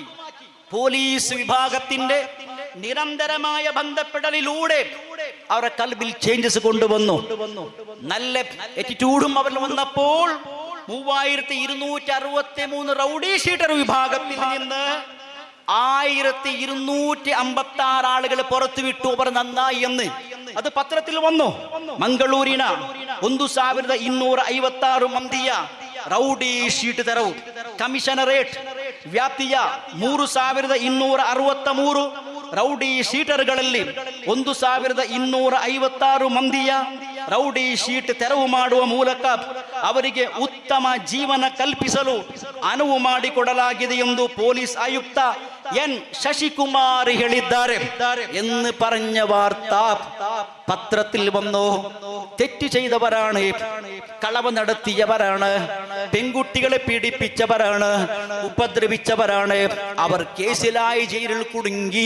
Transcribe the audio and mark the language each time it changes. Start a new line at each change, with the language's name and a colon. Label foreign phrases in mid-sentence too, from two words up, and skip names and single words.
Malayalam: പോലീസ് വിഭാഗത്തിന്റെ നിരന്തരമായ ബന്ധപ്പെടലിലൂടെ അവരുടെ കൽബിൽ ചേഞ്ചസ് കൊണ്ടുവന്നു. നല്ല ആറ്റിറ്റ്യൂഡും അവരിൽ വന്നപ്പോൾ 3263
English: rowdy sheeter
Malayalam: വിഭാഗത്തിൽ നിന്ന് 1256 ആളുകൾ പുറത്തു വിട്ടു. അവർ നന്നായി എന്ന് അത് പത്രത്തിൽ വന്നു.
Kannada: ಮಂಗಳೂರಿನ 1256 ಮಂದಿಯ
English: rowdy sheet
Kannada: ತೆರವು ಕಮಿಷನರೇಟ್ ವ್ಯಾಪ್ತಿಯ 3263
English: rowdy sheeters
Kannada: 1256 ಮಂದಿಯ
English: rowdy sheet
Kannada: ತೆರವು ಮಾಡುವ ಮೂಲಕ ಅವರಿಗೆ ಉತ್ತಮ ಜೀವನ ಕಲ್ಪಿಸಲು ಅನುವು ಮಾಡಿಕೊಡಲಾಗಿದೆ ಎಂದು ಪೊಲೀಸ್ ಆಯುಕ್ತ
Malayalam: എൻ ശശികുമാർ
Kannada: ಹೇಳಿದ್ದಾರೆ
Malayalam: എന്ന് പറഞ്ഞ വാർത്ത പത്രത്തിൽ വന്നു. തെറ്റ് ചെയ്തവരാണ്, കളവ് നടത്തിയവരാണ്, പെൺകുട്ടികളെ പീഡിപ്പിച്ചവരാണ്, ഉപദ്രവിച്ചവരാണ്. അവർ കേസിലായി ജയിലിൽ കുടുങ്ങി.